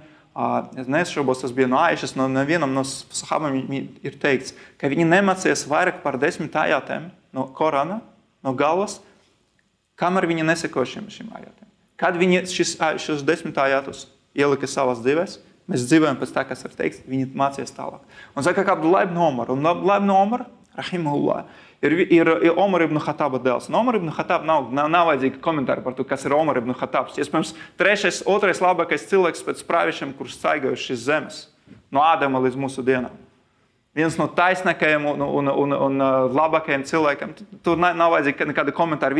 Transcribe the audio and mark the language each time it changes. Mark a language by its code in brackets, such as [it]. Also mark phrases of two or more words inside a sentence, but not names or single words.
[lv] Es neizšaubos, tas bija no Aišas, no vienam no sahabam ir teikts, ka viņi nemācies vairāk par 10 ajatēm no Korana, no galvas, kamēr viņi neseko šim ajatēm. Kad viņi šos 10 ajatus ielika savās dzīvēs, mēs dzīvojam pēc tā, kas ir teikts, viņi mācies tālāk. Un saka, kā Abdullah ibn Omar. Un Abdullah ibn Omar, rahimahullah, ir Omar ibn Khataba dēls. Un Omar ibn Khataba nav vajadzīgi komentāri par to, kas ir Omar ibn Khatabs. Iespējams, otrais labākais cilvēks pēc praviešiem, kurš staigājuši šīs zemes. No Ādama līdz mūsu dienām. Viens no taisnākajiem un labākajiem cilvēkiem. Tur nav vajadzīgi nekādi komentāri.